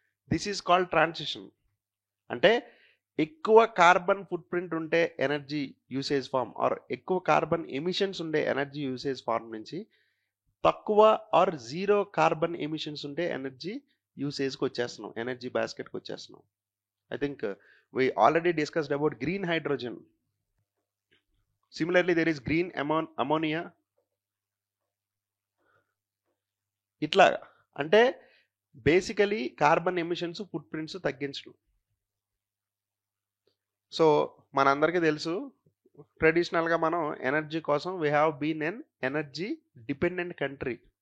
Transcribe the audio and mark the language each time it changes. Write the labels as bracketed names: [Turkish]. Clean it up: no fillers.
[English] This is called transition. [Telugu] అంటే ఎక్కువ carbon foot print ఉంటే ఎనర్జీ యూసేజ్ ఫార్మ్ ఆర్ ఎక్కువ కార్బన్ ఎమిషన్స్ ఉండే ఎనర్జీ యూసేజ్ ఫార్మ్ నుంచి తక్కువ ఆర్ జీరో కార్బన్ ఎమిషన్స్ ఉంటే ఎనర్జీ యూసేజ్కి వచ్చేస్తున్నాం, ఎనర్జీ బాస్కెట్కి వచ్చేస్తున్నాం. [English] I think we already discussed about green hydrogen. Similarly, there is green ammonia. [Telugu] ఇట్లా అంటే basically carbon emissions foot prints తగ్గించడం. సో మనందరికీ తెలుసు ట్రెడిషనల్గా మనం ఎనర్జీ కోసం [English] We have been an energy dependent country.